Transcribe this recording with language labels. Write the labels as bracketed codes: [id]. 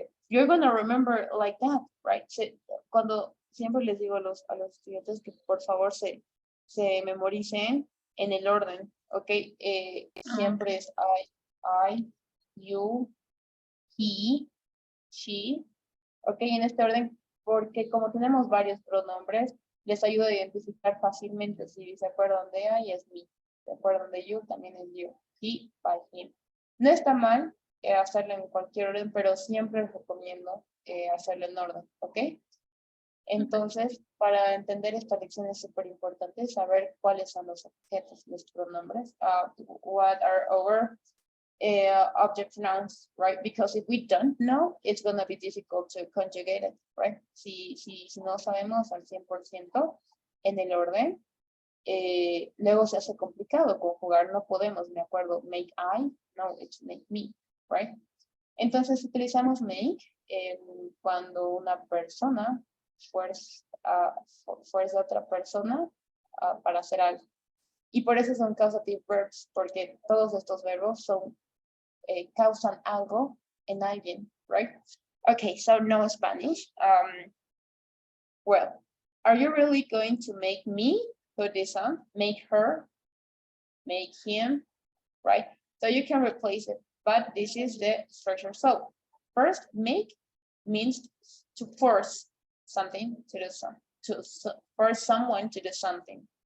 [en] You're gonna remember like that, right? [es] Cuando siempre les digo a los estudiantes que por favor se memoricen en el orden, ¿ok? Siempre es I, you, he, she, ¿ok? En este orden, porque como tenemos varios pronombres, les ayuda a identificar fácilmente. Si se acuerdan de I, es me. Se acuerdan de you, también es you. He, by him. No está mal hacerlo en cualquier orden, pero siempre recomiendo hacerlo en orden, ¿ok? Entonces, para entender esta lección es súper importante saber cuáles son los objetos, los pronombres, [en] what are our object nouns, right? Because if we don't know, it's going to be difficult to conjugate it, right? [es] Si no sabemos al 100% en el orden, luego se hace complicado conjugar, no podemos, me acuerdo, [en] make I, no, it's make me, right? [es] Entonces utilizamos make cuando una persona fuerza a otra persona para hacer algo. Y por eso son causative verbs, porque todos estos verbos son causan algo en alguien, right? [en] Okay, so no Spanish. Well, are you really going to make me put this on? Make her make him, right? So you can replace it, but this is the structure. So first, make means to force something to do something, force someone to do something.